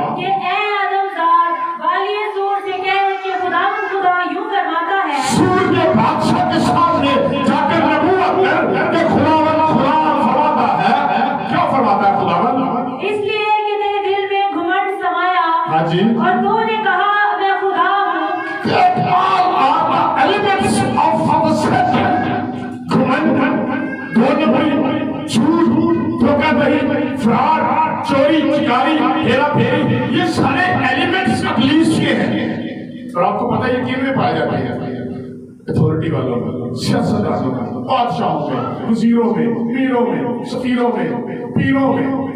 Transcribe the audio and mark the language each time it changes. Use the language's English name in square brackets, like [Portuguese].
[Urdu] کہ اے آدم زاد والی زور سے کہہ کہ خداوند خدا یوں فرماتا ہے. سور کے بادشاہ کے سامنے جا کر نبوت کر کہ خداوند فرماتا ہے. کیا فرماتا ہے خداوند؟ اس لیے کہ تیرے دل میں گھمنڈ سمایا. ہاں جی. اور تو نے کہا میں خدا ہوں. [English] That all are the elements of Satan. [Urdu] گھمنڈ, دھوکہ دہی, جھوٹ, دھوکہ دہی, فراڈ, چوری, چکاری, ہیرا پھیری, یہ سارے ایلیمنٹس ابلیس کے ہیں. اور آپ کو پتہ ہے یہ کن میں پائے جاتے ہیں؟ اتھارٹی والوں میں, سیاستدانوں میں, بادشاہوں میں, وزیروں میں, میروں میں, سفیروں میں, پیروں میں.